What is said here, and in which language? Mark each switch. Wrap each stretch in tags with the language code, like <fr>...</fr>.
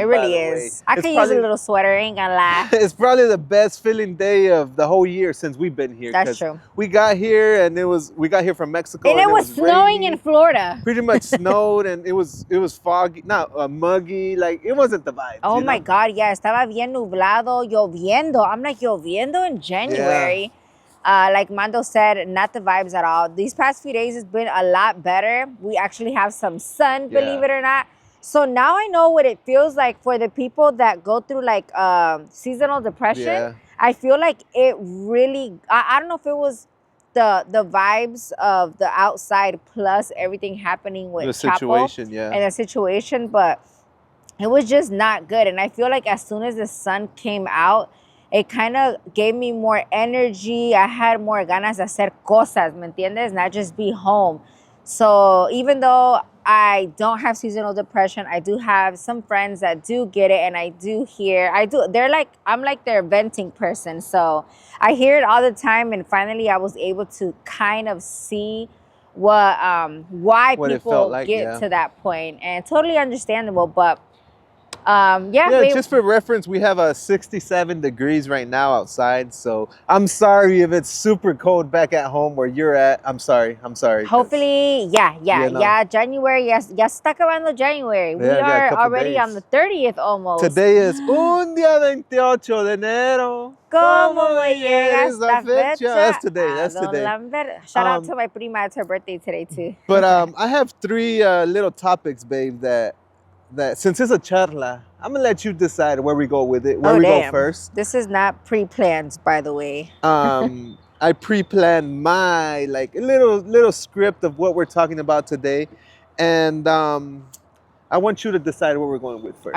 <en>It really is. I could use a little sweater, ain't gonna lie. It's probably the best feeling day of the whole year since we've been here. That's true. We got here and we got here from Mexico. And it was snowing in Florida. Pretty much snowed and it was foggy, not muggy. Like it wasn't the vibe. Oh my God, yeah.</en> <es>Estaba bien nublado, lloviendo.</es> <en>I'm like,</en> <es>lloviendo</es> <en>in January. Yeah. Like Mando said, not the vibes at all. These past few days has been a lot better. We actually have some sun, believe it or not. So now I know what it feels like for the people that go through like seasonal depression. Yeah. I feel like it really, I don't know if it was the vibes of the outside plus everything happening with the situation, and the situation, but it was just not good. And I feel like as soon as the sun came out, it kind of gave me more energy. I had more</en> <es>ganas de hacer cosas, ¿me entiendes?</es> <en>Not just be home. So even though I don't have seasonal depression, I do have some friends that do get it, and I do hear, I'm like their venting person. So I hear it all the time, and finally I was able to kind of see why people get to that point, and totally understandable, but just for reference, we have 67 degrees right now outside, so I'm sorry if it's super cold back at home where you're at. I'm sorry. Hopefully, January,</en> <es>ya está acabando</es> <en>January. We are already on the 30th almost. Today is</en> <es>un día 28 de enero. ¿Cómo me llega esta fecha?</es> <en>That's today. Shout out to my prima, it's her birthday today too. But I have three little topics, babe, that since it's a charla, I'm gonna let you decide where we go with it. Where we go first. This is not pre-planned, by the way. I pre-planned my little script of what we're talking about today, and I want you to decide where we're going with first.</en>